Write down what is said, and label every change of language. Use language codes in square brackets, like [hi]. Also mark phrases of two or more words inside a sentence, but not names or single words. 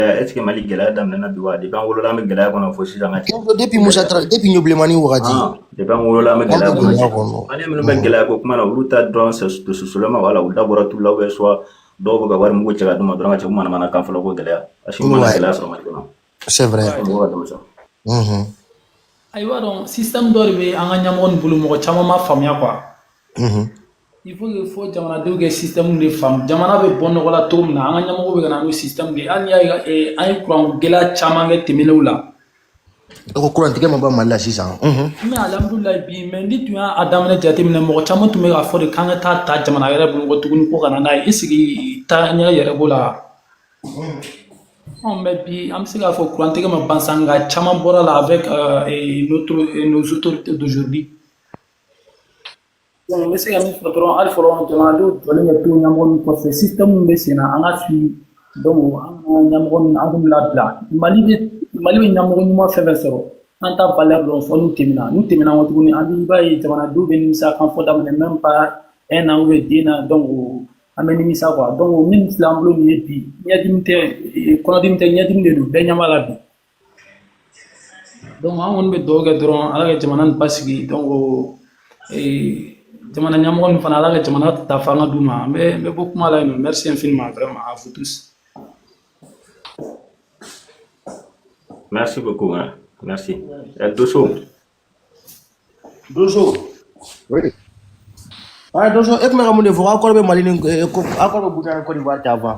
[fr] est-ce que [bm] Mali gɛlɛya daminɛna bi wa depuis an wolola an bɛ gɛlɛya kɔnɔ fo sisan ka cɛ [fr] Depuis Moussa Tra, depuis Gnoblemani wagati. [bm] depuis an wolola an bɛ gɛlɛya kɔnɔ Alhamdulillah cɛ kɔnɔ. Mali minnu bɛ gɛlɛya ko kuma na olu ta dɔrɔn [fr] c'est de [bm] sosolema voilà u da bɔra tu la [fr] ou bien soit [bm] dɔw bɛ ka wari mugu cɛ ka d'u ma dɔrɔn ka cɛ ko manamana kan fɔlɔ ko gɛlɛya [fr] parce que [bm] mana gɛlɛya sɔrɔ Mali kɔnɔ [fr] C'est vrai. [bm] mɔgɔ ka dɔn sa ayiwa dɔn système dɔ de bɛ an ka ɲɛmɔgɔ nin bolo mɔgɔ caman ma faamuya quoi [fr] il faut que [bm] fo jamanadenw kɛ système de faamu jamana bɛ bɔ nɔgɔ la cogo min na an ka ɲɛmɔgɔ bɛ ka na n'o système de hali n'i y'a ye an ye kuran gɛlɛya caman kɛ tɛmɛnenw la Ko kurantigɛ ma bɔ Mali la sisan. mais alhamdulilayi bi mais ni tun y'a daminɛ jateminɛ mɔgɔ caman tun bɛ k'a fɔ de k'an ka taa ta jamana yɛrɛ bolo ko tuguni ko ka na n'a ye est-ce taa ɲɛ yɛrɛ b'o la mais bi an bɛ se k'a fɔ kurantigɛ ma ban sa nka caman bɔra la [fr] avec nos autorités d'aujourd'hui [bm] donc n bɛ se ka min fɔ dɔrɔn hali fɔlɔ jamanadenw jɔlen bɛ to ɲɛmɔgɔ min kɔfɛ système min bɛ sen na an ka suivi donc an ka ɲɛmɔgɔ ninnu an k'u labila Mali bɛ ɲɛmɔgɔ ɲuman fɛn fɛn sɔrɔ an t'a valeur dɔn fɔ n'u tɛmɛna kɔ tuguni an bɛ i b'a ye jamanadenw bɛ nimisa kan fɔ daminɛ [fr] même pas 1 an ou bien 2 ans [bm] donc an bɛ nimisa quoi donc min filɛ an bolo nin ye bi ɲɛdimi tɛ kɔnɔdimi tɛ ɲɛdimi de don bɛɛ ɲɛ b'a la bi donc an kɔni bɛ dugawu kɛ dɔrɔn Ala ka jamana nin basigi donc jamana ɲɛmɔgɔ nin fana Ala ka jamana ta fanga d'u ma n bɛ bɔ kuma la yen nɔ [fr] merci infiniment vraiment à vous tous. merci beaucoup hein. Merci. Dosso. Oui. Ah, Dosso, et me ramène voir encore le Mali, encore le Bouddha en Côte d'Ivoire avant.